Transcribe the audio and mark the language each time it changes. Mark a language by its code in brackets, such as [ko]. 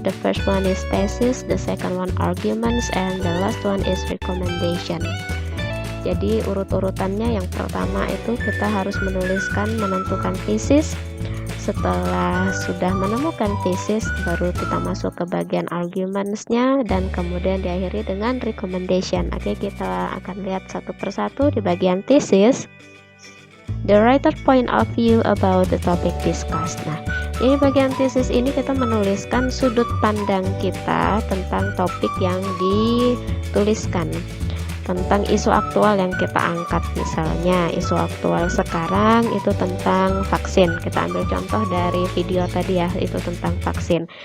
[en] The first one is thesis, the second one arguments, and the last one is recommendation. [id] Jadi urut-urutannya, yang pertama itu kita harus menentukan thesis. Setelah sudah menemukan thesis, baru kita masuk ke bagian arguments-nya, dan kemudian diakhiri dengan recommendation. Oke, kita akan lihat satu persatu. Di bagian [en] thesis, the writer point of view about the topic discussed. [id] Nah, ini bagian thesis ini kita menuliskan sudut pandang kita tentang topik yang dituliskan. tentang isu aktual yang kita angkat. Misalnya isu aktual sekarang itu tentang vaksin. Kita ambil contoh dari video tadi ya, itu tentang vaksin.